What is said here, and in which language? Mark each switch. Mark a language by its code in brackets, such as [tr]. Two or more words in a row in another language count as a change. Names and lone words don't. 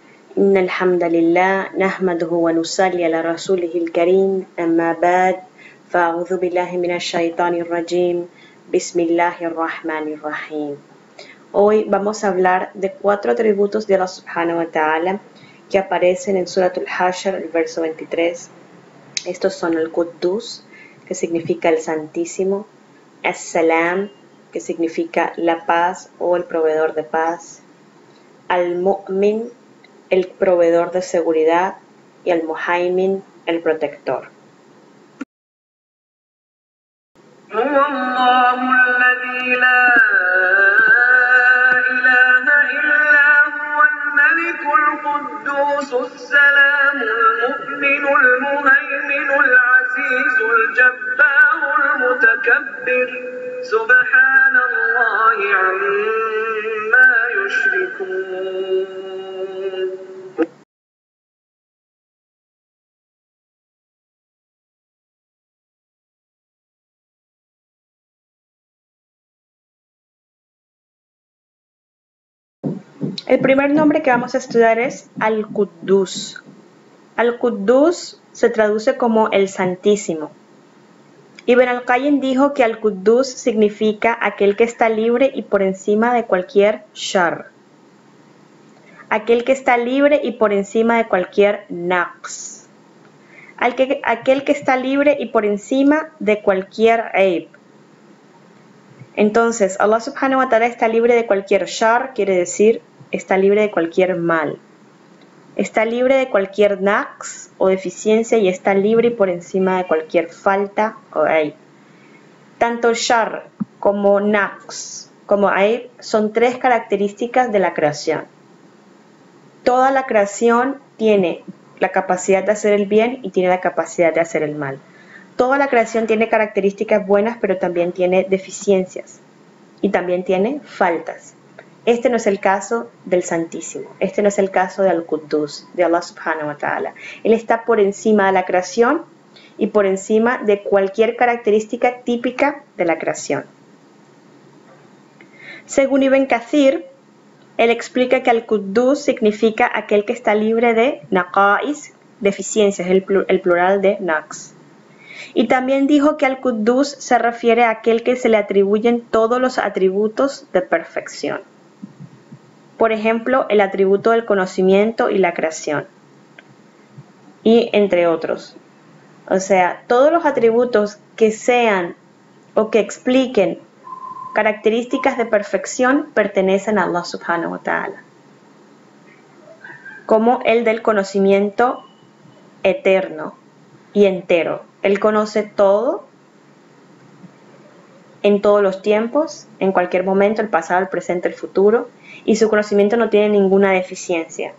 [ar] إن الحمد لله نحمده ونصلي على رسوله الكريم أما بعد فأعوذ بالله من الشيطان الرجيم بسم الله الرحمن الرحيم. [es] Hoy vamos a hablar de 4 atributos de Allah [ar] سبحانه وتعالى [es] que aparecen en Surat al-Hashr, el verso 23. Estos son el Quddus, que significa el Santísimo, As-Salam, que significa la paz o el proveedor de paz, Al-Mu'min, el proveedor de seguridad, y Al-Muhaymin, el protector. [ar] القدوس السلام المؤمن المهيمن العزيز الجبار المتكبر سبحان الله عما يشركون. [es] El primer nombre que vamos a estudiar es Al-Quddus. Al-Quddus se traduce como el Santísimo. Ibn al-Qayyim dijo que Al-Quddus significa aquel que está libre y por encima de cualquier shar. Aquel que está libre y por encima de cualquier naqs. Aquel que está libre y por encima de cualquier aib. Entonces, Allah [ar] سبحانه وتعالى [es] está libre de cualquier shar, quiere decir está libre de cualquier mal. Está libre de cualquier naqs o deficiencia y está libre y por encima de cualquier falta o aib. Tanto shar como naqs como aib son 3 características de la creación. Toda la creación tiene la capacidad de hacer el bien y tiene la capacidad de hacer el mal. Toda la creación tiene características buenas, pero también tiene deficiencias y también tiene faltas. Este no es el caso del Santísimo, este no es el caso de Al-Quddus, de Allah [ar] سبحانه وتعالى. [es] Él está por encima de la creación y por encima de cualquier característica típica de la creación. Según Ibn Kathir, él explica que Al-Quddus significa aquel que está libre de naqais, deficiencias, el plural de naqs. Y también dijo que Al-Quddus se refiere a aquel que se le atribuyen todos los atributos de perfección. Por ejemplo, el atributo del conocimiento y la creación. Y entre otros. O sea, todos los atributos que sean o que expliquen características de perfección pertenecen a Allah [ar] سبحانه وتعالى. [es] Como el del conocimiento eterno y entero. Él conoce todo, en todos los tiempos, en cualquier momento, el pasado, el presente, el futuro, y su conocimiento no tiene ninguna deficiencia.